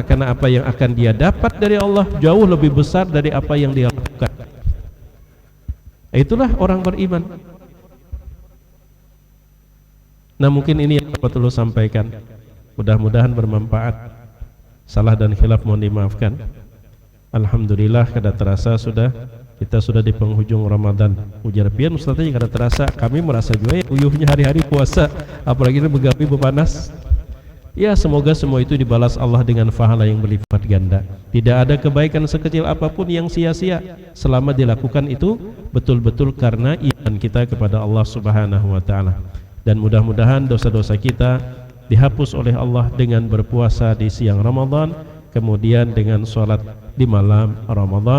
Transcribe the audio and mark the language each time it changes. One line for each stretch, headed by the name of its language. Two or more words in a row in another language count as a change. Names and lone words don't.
Indonesian: Karena apa yang akan dia dapat dari Allah jauh lebih besar dari apa yang dia lakukan. Itulah orang beriman. Nah mungkin ini yang dapat dulu sampaikan, mudah-mudahan bermanfaat. Salah dan khilaf mohon dimaafkan.
Banjar: Alhamdulillah kada terasa kita sudah di penghujung Ramadan. Ujar pian ustaznya kada terasa, kami merasa juga ya uyuhnya hari-hari puasa, apalagi ini begawi bepanas. Ya,
Indonesian: semoga semua itu dibalas Allah dengan pahala yang berlipat ganda. Tidak ada kebaikan sekecil apapun yang sia-sia selama dilakukan itu betul-betul karena iman kita kepada Allah
Arabic: سبحانه وتعالى.
Indonesian: Dan mudah-mudahan dosa-dosa kita dihapus oleh Allah dengan berpuasa di siang Ramadan, kemudian dengan sholat di malam Ramadan.